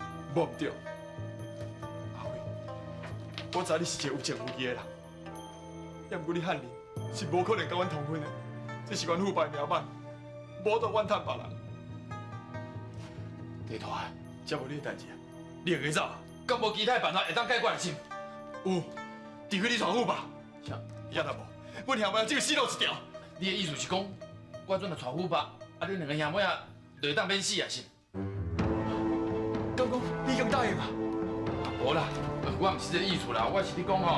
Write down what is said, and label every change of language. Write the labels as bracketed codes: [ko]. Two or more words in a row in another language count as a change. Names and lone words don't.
[nan] 无唔对，阿辉，我知你是一个有情有义的人，要毋过你汉人是无可能甲阮通婚的，这是阮父辈命歹，无得怨叹别人。地大啊，这无你的代志啊，你会走啊？敢无其他办法会当解决的心？有，除非你娶虎爸。啥？也若无，阮兄妹只有死路一条。你的意思是讲，我阵若带虎爸，啊恁2个兄妹啊，就会当免死啊是？刚讲你已经答应啊？无啦，我毋是这个意思啦，我是你讲吼，